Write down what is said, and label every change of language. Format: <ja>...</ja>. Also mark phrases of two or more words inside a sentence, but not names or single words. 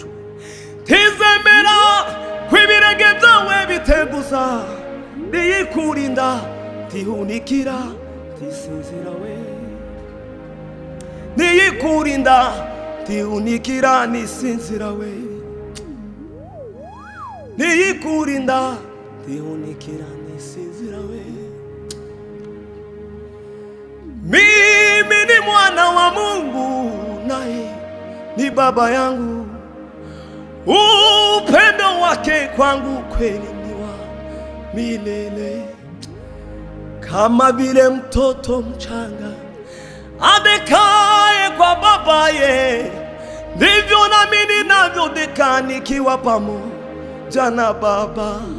<rw>Ntizemera ko ibirenge byawe biteguza, niyikurinda ntihunikira ndisinzira we. Niyikurinda ntihunikira nisinzira we. Niyikurinda ntihunikira nisinzira we.</rw> <sw>Mimi ni mwana wa Mungu, naye ni baba yangu. Upendo wake kwangu kweli ni wa milele. Kama vile mtoto mchanga adekaye kwa babaye, ndivyo nami ninavyodeka nikiwa pamoja na Baba.</sw>